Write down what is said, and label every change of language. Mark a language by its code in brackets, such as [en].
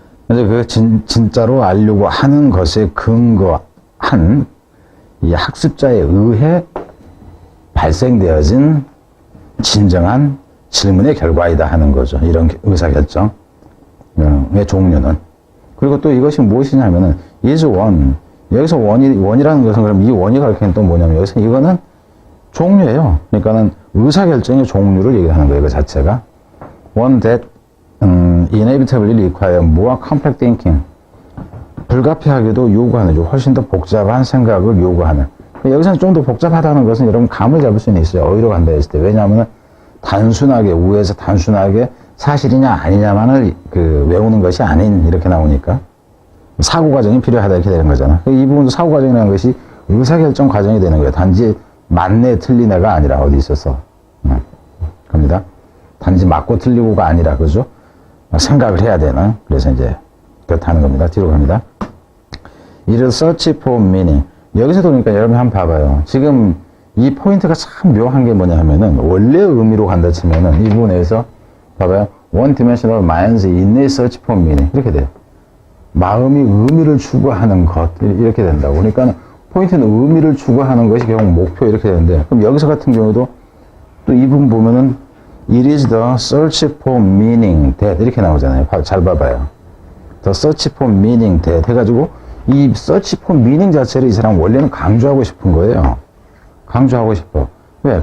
[ko] 이제 진짜로 알려고 하는 것에 근거한 이 학습자에 의해 발생되어진 진정한 질문의 결과이다 하는 거죠. 이런 의사결정의 종류는. 그리고 또 이것이 무엇이냐면은 [en] is one. [ko] 여기서 원이라는 것은 그럼 이 원이 가리키는 또 뭐냐면 여기서 이거는 종류예요. 그러니까는 의사결정의 종류를 얘기하는 거예요. 그 자체가. [en] One that inevitably require more complex thinking. [ko] 불가피하게도 요구하는, 훨씬 더 복잡한 생각을 요구하는. 여기서는 좀 더 복잡하다는 것은 여러분 감을 잡을 수는 있어요. 어디로 간다 했을 때. 왜냐하면 단순하게, 우에서 단순하게 사실이냐 아니냐만을 외우는 것이 아닌, 이렇게 나오니까. 사고 과정이 필요하다 이렇게 되는 거잖아. 이 부분도 사고 과정이라는 것이 의사결정 과정이 되는 거예요. 단지 맞네 틀리네가 아니라 어디 있어서 겁니다. 단지 맞고 틀리고가 아니라, 그죠? 생각을 해야 되는. 그래서 이제 그렇다는 겁니다. 뒤로 갑니다. 이를 [en] search for meaning. [ko] 여기서도 그러니까 여러분 한번 봐봐요. 지금 이 포인트가 참 묘한 게 뭐냐 하면은 원래 의미로 간다 치면은 이 부분에서 봐봐요. [en] One dimensional mind's innate search for meaning. [ko] 이렇게 돼요. 마음이 의미를 추구하는 것, 이렇게 된다고. 그러니까 포인트는 의미를 추구하는 것이 결국 목표, 이렇게 되는데, 그럼 여기서 같은 경우도 또 이 부분 보면은 [en] It is the search for meaning that [ko] 이렇게 나오잖아요. 잘 봐봐요. [en] The search for meaning that [ko] 해가지고 이 [en] search for meaning [ko] 자체를 이 사람 원래는 강조하고 싶은 거예요. 강조하고 싶어. 왜?